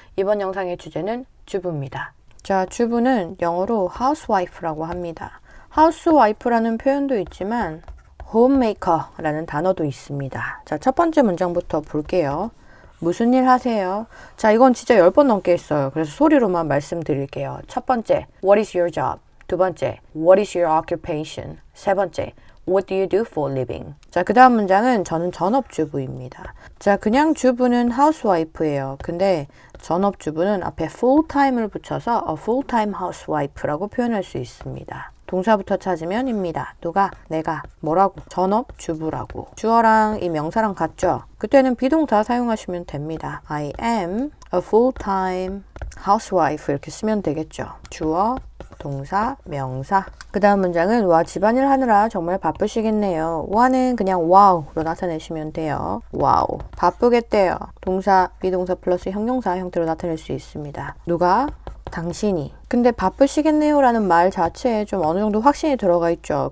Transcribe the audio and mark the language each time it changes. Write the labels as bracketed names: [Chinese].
[Korean] 이번 영상의 주제는 주부입니다. 자, 주부는 영어로 housewife라고 합니다. housewife라는 표현도 있지만 homemaker라는 단어도 있습니다. 자, 첫 번째 문장부터 볼게요. 무슨 일 하세요? 자, 이건 진짜 10번 넘게 했어요. 그래서 소리로만 말씀드릴게요. 첫 번째, [English] what is your job? [Korean] 두 번째, [English] what is your occupation? [Korean] 세 번째, [English] what do you do for a living? [Korean] 자, 그 다음 문장은 저는 전업주부입니다. 자, 그냥 주부는 housewife예요. 근데 전업주부는 앞에 full-time을 붙여서 [English] a full-time housewife [Korean] 라고 표현할 수 있습니다. 동사부터 찾으면 입니다. 누가? 내가. 뭐라고? 전업주부라고. 주어랑 이 명사랑 같죠? 그때는 비동사 사용하시면 됩니다. [English] I am a full-time housewife 이렇게 쓰면 되겠죠. [Korean] 주어, 동사, 명사. 그 다음 문장은 와 집안일 하느라 정말 바쁘시겠네요. 와는 그냥 와우로 나타내시면 돼요. 와우. 바쁘겠대요. 동사, 비동사 플러스 형용사 형태로 나타낼 수 있습니다. 누가? 당신이. 근데 바쁘시겠네요 라는 말 자체에 좀 어느 정도 확신이 들어가 있죠.